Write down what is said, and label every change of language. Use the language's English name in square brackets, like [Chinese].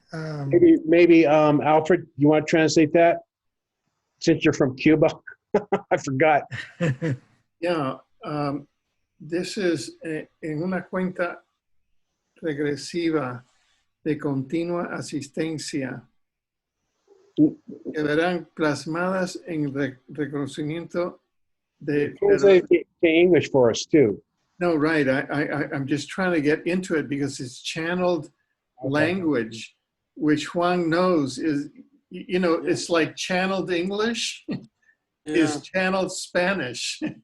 [English] Maybe Alfred, you want to translate that? Since you're from Cuba, I forgot. Yeah, this is [Spanish] en una cuenta regresiva de continua asistencia que verán plasmadas en reconocimiento de... [English] Translate it to English for us, too. No, right. I'm just trying to get into it because it's channeled language, which Juan knows is, you know, it's like channeled English is channeled Spanish.